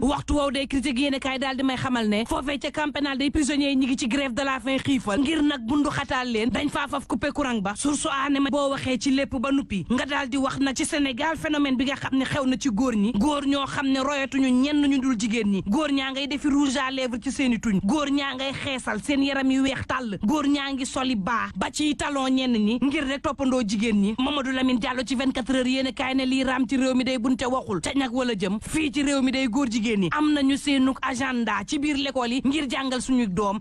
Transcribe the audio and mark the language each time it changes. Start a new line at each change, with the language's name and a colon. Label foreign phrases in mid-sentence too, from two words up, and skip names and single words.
Wolof: Waxtu woowu day critique yéen kaay daal di may xamal ne foofee ca
French: camp pénal
Wolof: day prisonniers yi ñi ngi ci
French: grève de la faim
Wolof: xiifal ngir nag bundu xataal leen dañ faa faf
French: coupé courant
Wolof: ba. Source A ne ma boo waxee ci lépp ba nuppi nga daal di wax nag ci Sénégal phénomène bi nga xam ne xew na ci góor ñi góor ñoo xam ne royatuñu ñenn ñu dul jigéen ñi góor ñaa ngay defi
French: rouge à lèvres
Wolof: ci seeni tuñ góor ñaa ngay xeesal seen yaram yu weex tàll góor ñaa ngi soli baa ba ci talon ñenn ñi ngir rek toppandoo jigéen ñi. Mamadou Lamine Diallo ci vingt-quatre heures yéen a kaay ne lii raam ci réew mi day bunte waxul ca ñag wala jëm fii ci réew mi day góor jigéen ñi am nañu seenug agenda ci biir l'école yi ngir jàngal suñu doom.